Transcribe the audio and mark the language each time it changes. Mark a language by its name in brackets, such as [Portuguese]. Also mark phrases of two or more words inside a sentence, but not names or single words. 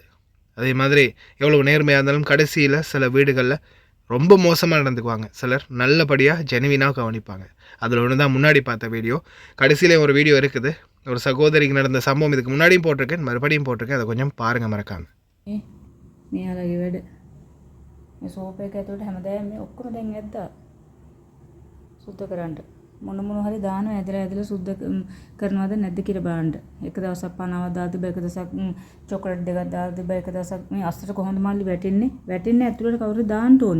[Tamil] அதே மாதிரி எவ்வளோ நேர்மையாக இருந்தாலும் கடைசியில் சில வீடுகளில் ரொம்ப மோசமாக நடந்துக்குவாங்க. சிலர் நல்லபடியாக ஜெனுவினாக கவனிப்பாங்க. அதில் ஒன்று தான் முன்னாடி பார்த்த வீடியோ. கடைசியில் ஒரு வீடியோ இருக்குது, ஒரு சகோதரிக்கு நடந்த சம்பவம். இதுக்கு முன்னாடியும் போட்டிருக்கேன், மறுபடியும் போட்டிருக்கேன். அதை கொஞ்சம் பாருங்கள் மறக்காமல். [Sinhala] මෙයාලගේ වැඩ මේ සෝප් එක ඇතුළට හැමදාම මේ ඔක්කොම දැන් ඇද්දා සුද්ධ කරන්න මොන හරි දානවා ඇදලා සුද්ධ කරනවද නැද්ද කියලා බලන්න. එක දවසක් පනවක් දාලා තිබ්බ, එක දවසක් චොකලට් දෙකක් දාලා තිබ්බ, එක දවසක් මේ අස්සට කොහොමද මල්ලි වැටෙන්නේ ඇතුළට කවුරු දාන්න ඕනි.